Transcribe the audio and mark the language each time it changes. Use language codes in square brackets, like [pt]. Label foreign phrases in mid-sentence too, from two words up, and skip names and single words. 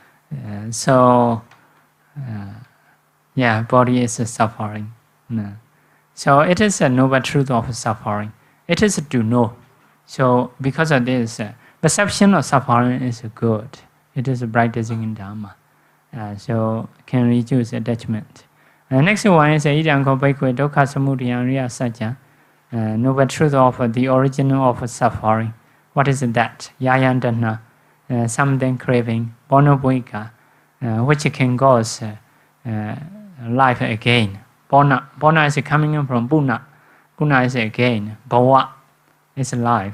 [en] Body is suffering. So it is a noble truth of suffering. It is to know. So because of this, perception of suffering is good. It is practicing in Dhamma. So can reduce attachment. Next one is [pi] Idam ko bhikkhave dukkha samudaya riya sajja. [en] Noble truth of the origin of suffering. What is that? Yayandana, something craving, bonobhika, which can cause life again. Bona is coming from Puna. Puna is again. Bhava is life.